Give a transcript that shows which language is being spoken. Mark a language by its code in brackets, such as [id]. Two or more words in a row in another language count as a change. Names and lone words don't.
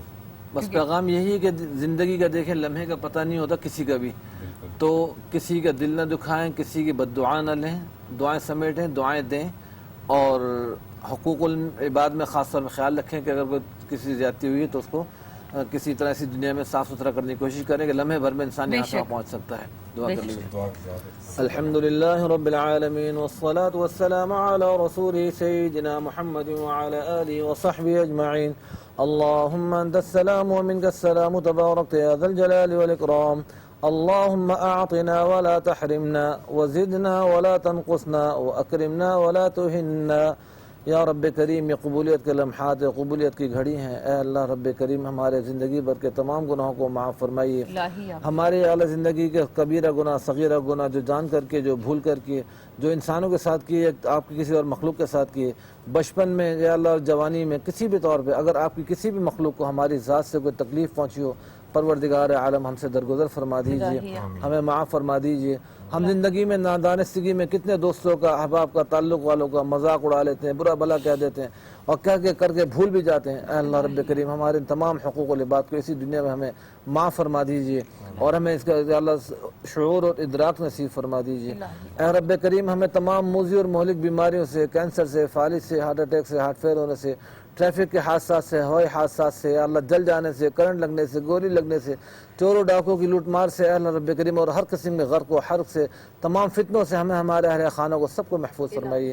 [ur] بس پیغام یہی ہے کہ زندگی کا دیکھیں، لمحے کا پتا نہیں ہوتا کسی کا بھی، تو کسی کا دل نہ دکھائیں، کسی کی بددعا نہ لیں، دعائیں سمیٹیں، دعائیں دیں، اور حقوق العباد میں خاص طور میں خیال رکھیں کہ اگر کوئی کسی زیادتی ہوئی ہے تو اس کو کسی طرح اسی دنیا میں صاف ستھرا کرنے کی کوشش کریں کہ لمحے بھر میں انسان یہاں تک پہنچ سکتا ہے. دعا کر لیجیے. [ar] الحمد لله رب العالمين والصلاة والسلام على رسوله سيدنا محمد وعلى آله وصحبه أجمعين. اللهم أنت السلام ومنك السلام تباركت يا ذا الجلال والإكرام. اللهم أعطنا ولا تحرمنا وزدنا ولا تنقصنا وأكرمنا ولا تهنا. [ur] یا رب کریم، یہ قبولیت کے لمحات، قبولیت کی گھڑی ہیں. اے اللہ رب کریم، ہمارے زندگی بھر کے تمام گناہوں کو معاف فرمائیے. ہمارے اعلیٰ زندگی کے کبیرہ گناہ، صغیرہ گناہ، جو جان کرکے، جو بھول کرکے، جو انسانوں کے ساتھ کیے، آپ کی کسی اور مخلوق کے ساتھ کیے، بچپن میں یا اللہ جوانی میں، کسی بھی طور پر اگر آپ کی کسی بھی مخلوق کو ہماری ذات سے کوئی تکلیف پہنچی ہو، پروردگار عالم ہم سے درگزر فرما دیجیے، ہمیں معاف فرما دیجیے. ہم زندگی میں نادانستگی میں کتنے دوستوں کا، احباب کا، تعلق والوں کا مذاق اڑا لیتے ہیں، برا بھلا کہہ دیتے ہیں, اور کہہ کے کر کے بھول بھی جاتے ہیں. اے اللہ رب کریم ہمارے تمام حقوق و لباس کو اسی دنیا میں ہمیں معاف فرما دیجئے اور ہمیں اس کا اللہ شعور اور ادراک نصیب فرما دیجئے. اے رب کریم ہمیں تمام موذی اور مہلک بیماریوں سے، کینسر سے، فالج سے، [en] heart attack [ur] سے، [en] heart fail [ur] ہونے سے، ٹریفک کے حادثات سے، ہوائی حادثات سے، اللہ جل جانے سے، کرنٹ لگنے سے، گولی لگنے سے، چور و ڈاکوں کی لوٹ مار سے، اے اللہ رب کریم اور ہر قسم کے غرق و حرق سے، تمام فتنوں سے ہمیں ہمارے اہل خانوں کو سب کو محفوظ فرمائیے.